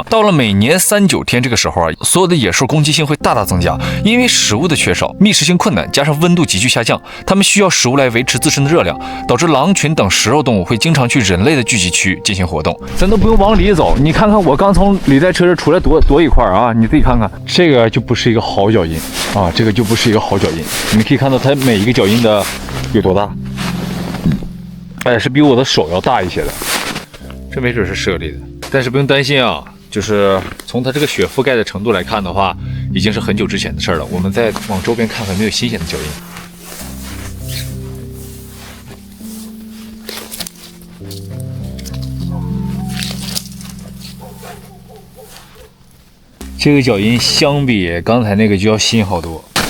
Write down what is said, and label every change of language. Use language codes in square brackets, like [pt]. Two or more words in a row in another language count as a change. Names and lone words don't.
[zh] 到了每年3、9天這個時候啊，所有的野獸攻擊性會大大增加，因為食物的缺少，覓食性困難，加上溫度急劇下降，它們需要食物來維持自身的熱量，導致狼群等食肉動物會經常去人類的聚集區進行活動。咱都不用往裡走，你看看我剛從履带車這出來多一塊啊！你自己看看，這個就不是一個好腳印啊，這個就不是一個好腳印。你们可以看到它每一個腳印的有多大，哎，是比我的手要大一些的。這沒準是猞猁的，但是不用擔心啊，就是從它這個雪覆蓋的程度來看的話，已經是很久之前的事了。我們再往周邊看看，沒有新鮮的腳印。這個腳印相比剛才那個就要新好多。